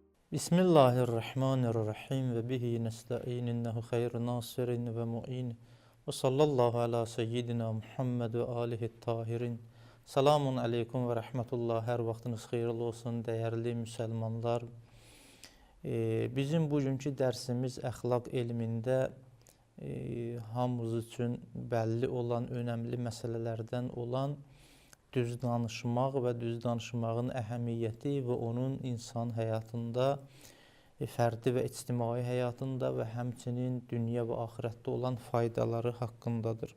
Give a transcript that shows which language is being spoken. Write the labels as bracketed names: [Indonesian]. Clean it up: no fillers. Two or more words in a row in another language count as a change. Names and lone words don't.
[Arabic] بسم الله الرحمن الرحيم وبه نستعين إنه خير ناصر ومعين وصلى الله على سيدنا محمد وآله الطاهرين. السلام عليكم ورحمة الله. [Azerbaijani] Hər vaxtınız xeyirli olsun, dəyərli müsəlmanlar. Bizim bugünkü dərsimiz əxlaq elmində hamımız üçün bəlli olan, önəmli məsələlərdən olan düz danışmaq və düz danışmağın əhəmiyyəti və onun insan həyatında, fərdi və ictimai həyatında və həmçinin dünya və axirətdə olan faydaları haqqındadır.